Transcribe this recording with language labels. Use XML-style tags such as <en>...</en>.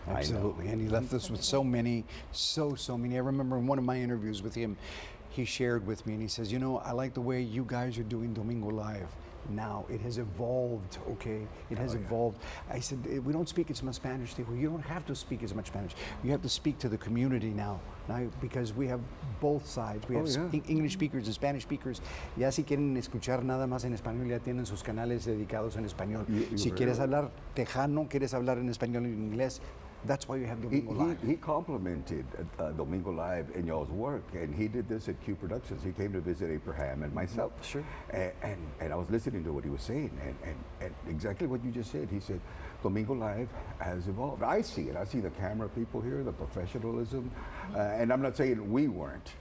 <en>Absolutely, and he left us with so many. I remember in one of my interviews with him, he shared with me, and he says, you know, I like the way you guys are doing Domingo Live. Now it has evolved, okay? It has evolved. I said, we don't speak as much Spanish. They go, you don't have to speak as much Spanish. You have to speak to the community now because we have both sides. We have English speakers and Spanish speakers.</en> <es>Ya si quieren escuchar nada más en español, ya tienen sus canales dedicados en español. Si quieres hablar tejano, quieres hablar en español y en inglés,</es> <en>that's why you have Domingo Live. He complimented Domingo Live in y'all's work, and he did this at Q Productions. He came to visit Abraham and myself. Sure. And I was listening to what he was saying, and exactly what you just said. He said, Domingo Live has evolved. I see it. I see the camera people here, the professionalism, and I'm not saying we weren't,</en>